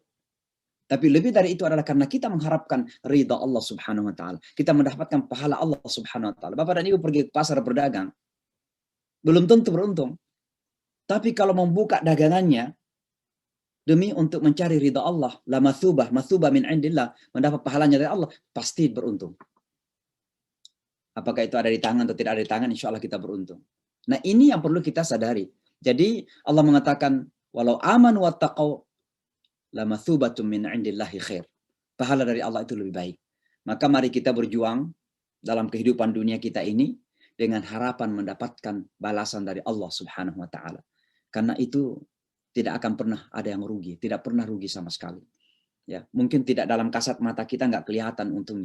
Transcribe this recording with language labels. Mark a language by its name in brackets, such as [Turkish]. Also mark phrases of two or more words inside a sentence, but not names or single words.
[Indonesian] Tapi lebih dari itu adalah karena kita mengharapkan ridha Allah [Arabic] سبحانه وتعالى. [Indonesian] Kita mendapatkan pahala Allah [Arabic] سبحانه وتعالى. [Indonesian] Bapak dan Ibu pergi ke pasar berdagang, belum tentu beruntung. Tapi kalau membuka dagangannya demi untuk mencari ridha Allah, [Arabic] لمثوبة من عند الله, [Indonesian] mendapat pahalanya dari Allah, pasti beruntung. Apakah itu ada di tangan atau tidak ada di tangan, [Arabic] إن شاء الله [Indonesian] kita beruntung. Nah, ini yang perlu kita sadari. Jadi Allah mengatakan [Arabic] ولو آمنوا واتقوا لمثوبة من عند الله خير. [Indonesian] Pahala dari Allah itu lebih baik. Maka mari kita berjuang dalam kehidupan dunia kita ini dengan harapan mendapatkan balasan dari Allah [Arabic] سبحانه وتعالى. [Indonesian] Karena itu tidak akan pernah ada yang rugi, tidak pernah rugi sama sekali. Ya, mungkin tidak dalam kasat mata kita nggak kelihatan untungnya.